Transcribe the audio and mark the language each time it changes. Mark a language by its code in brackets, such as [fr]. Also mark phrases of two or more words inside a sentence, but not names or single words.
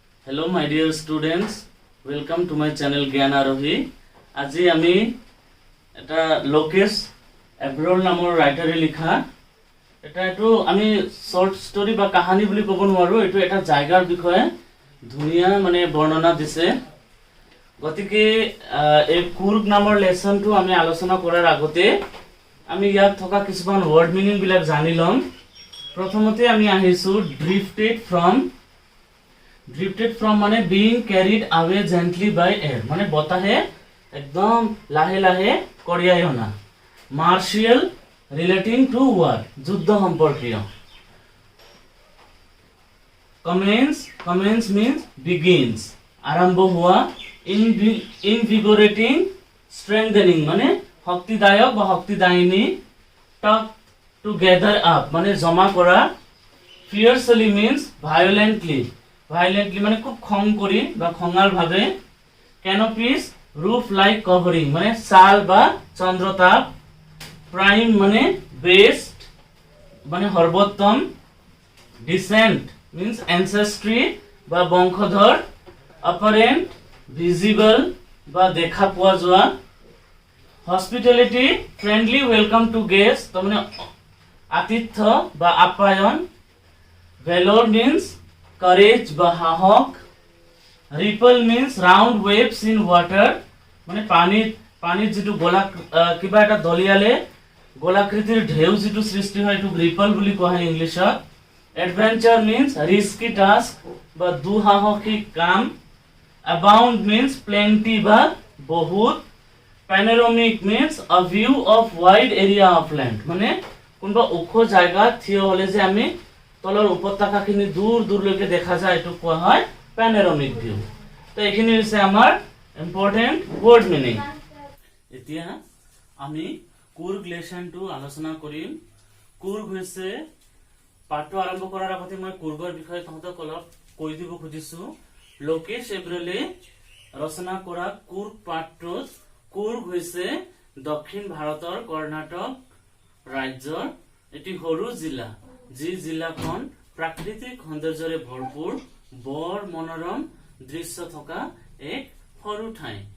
[en] Hello my dear students, welcome to my channel Gyan Arohi. [as] আজি আমি এটা লোকেশ এব্ৰল নামৰ ৰাইটাৰে লিখা এটো আমি শৰ্ট ষ্টৰি বা কাহিনী বুলি ক'ব নোৱাৰো, এটো এটা জায়গাৰ বিষয়ে ধুনিয়া মানে বৰ্ণনা দিছে। গতিকে এই কুৰ্গ নামৰ লেসনটো আমি আলোচনা কৰাৰ আগতে আমি ইয়াত থকা কিছুমান [en] word meaning [as] বিলাক জানি লম। প্ৰথমতে আমি আহিছো [en] drifted from মানে being carried away gently by air, [as] মানে বতাহে একদম লাহে লাহে কঢ়িয়াই অনা। [en] martial relating to war, [as] যুদ্ধ সম্পৰ্কীয়। [en] commence means begins, [as] আৰম্ভ হোৱা। [en] invigorating strengthening [as] মানে শক্তিদায়ক বা শক্তিদায়িনী। [en] talk to gather up [as] মানে জমা কৰা। [en] fiercely means violently [as] মানে খুব খং কৰি বা খঙাল ভাবে। [en] canopies roof like covering [as] মানে চাল বা চন্দ্ৰতাপ। prime মানে best মানে সৰ্বোত্তম। [en] descent means ancestry [as] বা বংশধৰ। [en] apparent visible [as] বা দেখা পোৱা যোৱা। [en] hospitality friendly welcome to guests [as] মানে আতিথ্য বা আপ্যায়ন। [en] valor means courage [as] বা সাহস। [en] ripple means round waves in water [as] মানে পানীত যেটো গোলা কিবা এটা দলিয়ালে গোলাকৃতিৰ ঢেউ যেটো সৃষ্টি হয় এটো ৰিপল বুলি কোৱা হয় ইংলিশত। [en] adventure means risky task [as] বা দুঃসাহসিক কাম। [en] abound means plenty [as] বা বহুত। [en] panoramic means a view of wide area of land [as] মানে কোনবা ওখ জায়গা থিয় হলে যে আমি তলৰ উপত্যকাখিনি দূৰ দূৰলৈকে দেখা যায় এটো কোৱা হয় [en] panoramic view। [as] তো এখিনি হৈছে আমাৰ [en] important word meaning. [as] এতিয়া আমি কুৰ্গ লেসনটো আলোচনা কৰিম। কুৰ্গ হৈছে পাঠটো আৰম্ভ কৰাৰ আগতে মই কুৰ্গৰ বিষয়ে তহঁতক অলপ কৈ দিব খুজিছো। লোকেশ এব্ৰলে ৰচনা কৰা কুৰ্গ পাঠটোত কুৰ্গ হৈছে দক্ষিণ ভাৰতৰ কৰ্ণাটক ৰাজ্যৰ এটি সৰু জিলা, যি জিলাখন প্ৰাকৃতিক সৌন্দৰ্যৰে ভৰপূৰ বৰ মনোৰম দৃশ্য থকা এক সৰু ঠাই।